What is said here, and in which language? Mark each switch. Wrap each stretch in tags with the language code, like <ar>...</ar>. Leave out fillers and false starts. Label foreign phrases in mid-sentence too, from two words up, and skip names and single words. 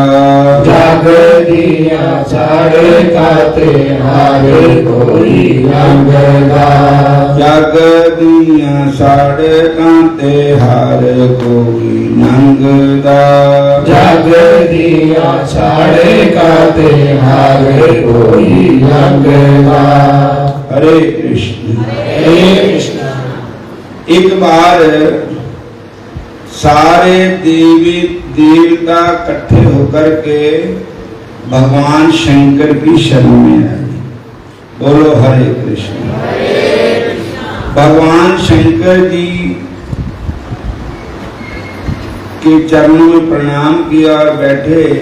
<pa>ਜਗ ਦੀਆਂ ਸੜਕਾਂ ਤੇ ਹਰ ਕੋਈ ਲੰਘਦਾ ਜਗ ਦੀਆਂ ਸੜਕਾਂ ਤੇ ਹਰ ਕੋਈ ਲੰਘਦਾ ਜਗ ਦੀਆਂ ਸੜਕਾਂ ਤੇ ਹਰ ਕੋਈ ਲੰਘਦਾ।</pa> <hi>हरे कृष्ण। हरे कृष्ण। एक बार सारे देवी देवता इकट्ठे होकर के भगवान शंकर की शरण में आए। बोलो हरे कृष्ण। भगवान शंकर जी के चरणों में प्रणाम किया और बैठे।</hi>